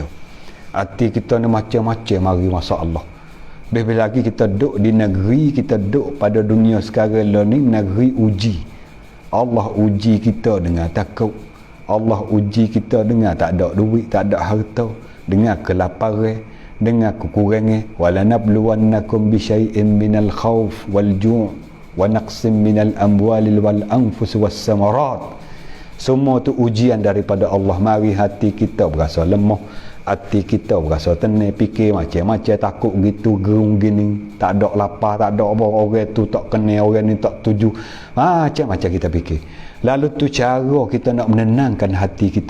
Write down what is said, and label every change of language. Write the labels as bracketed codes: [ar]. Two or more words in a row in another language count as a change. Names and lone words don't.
[ms] Hati kita ni macam-macam mari masya-Allah. Lebih lagi kita duduk di negeri, kita duduk pada dunia sekarang ni negeri uji. Allah uji kita dengan takut. Allah uji kita dengan tak ada duit, tak ada harta, dengan kelaparan, dengan kekurangan. [ar] ولنبلونكم بشيء من الخوف والجوع ونقص من الأموال والأنفس والثمرات. [ms] Semua tu ujian daripada Allah. Mari hati kita berasa lemah, hati kita berasa tenang, fikir macam-macam, takut gitu, gerung gini, tak ada lapar, tak ada apa, orang tu tak kenal, orang ni tak tuju, macam-macam kita fikir. Lalu tu cara kita nak menenangkan hati kita.